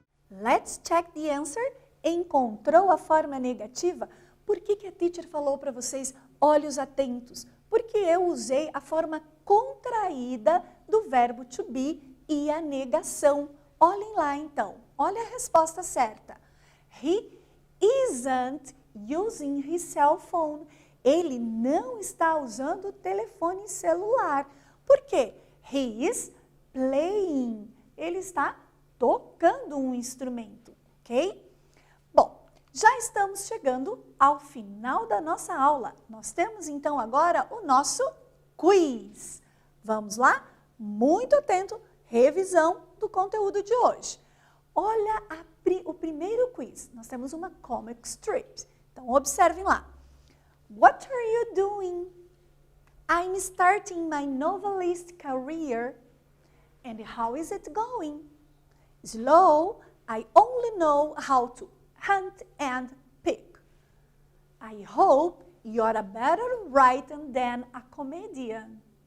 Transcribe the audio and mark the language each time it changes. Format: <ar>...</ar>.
<en>Let's check the answer.</en> <pt>Encontrou a forma negativa? Por que a teacher falou para vocês olhos atentos? Porque eu usei a forma contraída do verbo to be e a negação. Olhem lá então, olha a resposta certa.</pt> <en>He isn't using his cell phone.</en> <pt>Ele não está usando o telefone celular. Por quê?</pt> <en>He is playing.</en> <pt>Ele está tocando um instrumento, ok? Bom, já estamos chegando ao final da nossa aula. Nós temos então agora o nosso quiz. Vamos lá? Muito atento, revisão do conteúdo de hoje. Olha o primeiro quiz. Nós temos uma comic strip. Então, observem lá.</pt> <en>What are you doing? I'm starting my novelist career. And how is it going? Slow, I only know how to hunt and pick. I hope you're a better writer than a comedian.</en>